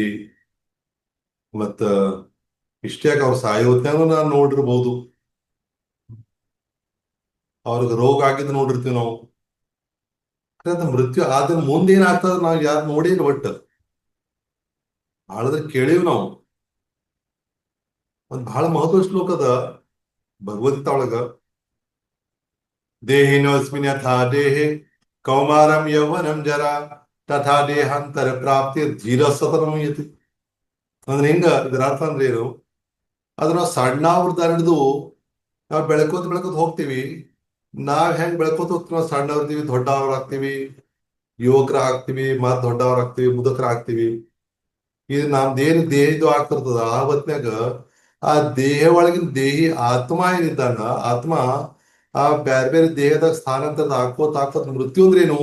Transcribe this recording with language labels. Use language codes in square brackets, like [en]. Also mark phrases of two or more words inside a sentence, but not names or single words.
[kn] ಮತ್ತ ಇಷ್ಟ್ಯಾಗ ಅವ್ರು ಸಾಯೋತ್ನಾಗ ನಾವು ನೋಡಿರ್ಬೋದು, ಅವ್ರಿಗೆ ರೋಗ ಆಗಿದ್ ನೋಡಿರ್ತೀವಿ ನಾವು. ಅದ್ ಮೃತ್ಯು ಆದ್ರೆ ಮುಂದೆ ಏನಾಗ್ತದ ನಾವು ಯಾರು ನೋಡಿಲ್ಲ. ಒಟ್ಟು ಬಹಳದ್ರ ಕೇಳಿವ್ ನಾವು. ಒಂದ್ ಬಹಳ ಮಹತ್ವ ಶ್ಲೋಕ ಅದ ಭಗವದ್ಗೀತಾ ಒಳಗ. [sa] ದೇಹಿನೋಸ್ಮಿನ್ ಯಥಾ ದೇಹೆ ಕೌಮಾರಂ ಯೌವನಂ ಜರ ತಥಾ ದೇಹಾಂತರ ಪ್ರಾಪ್ತಿ ಧೀರ ಸತತಂ ಯತಿ. [kn] ಅಂದ್ರೆ ಹಿಂಗ ಇದರ ಅರ್ಥ ಅಂದ್ರೆ ಏನು? ಅದ್ರ ನಾವು ಸಣ್ಣವ್ರದ್ದು ಹಿಡಿದು ನಾವು ಬೆಳ್ಕೋತ ಹೋಗ್ತೀವಿ. ನಾವ್ ಹೆಂಗ್ ಬೆಳ್ಕೋತ ಹೋಗ್ತೀವಿ, ನಾವು ಸಣ್ಣವ್ರದೀವಿ, ದೊಡ್ಡವ್ರಾಗ್ತೀವಿ, ಯುವಕರ ಆಗ್ತೀವಿ, ಮತ್ ದೊಡ್ಡವರಾಗ್ತೀವಿ, ಮುದುಕರಾಗ್ತೀವಿ. ಇದು ನಮ್ದೇನು ದೇಹ ಇದು ಆಗ್ತಿರ್ತದ ಆ ಹೊತ್ನ್ಯಾಗ ಆ ದೇಹ ಒಳಗಿನ ದೇಹಿ ಆತ್ಮ ಏನಿದ್ದಾನ, ಆತ್ಮ ಆ ಬ್ಯಾರೆ ಬೇರೆ ದೇಹದಾಗ ಸ್ಥಾನಾಂತರ ಹಾಕೋತ ಮೃತ್ಯು ಅಂದ್ರೆ ಏನು?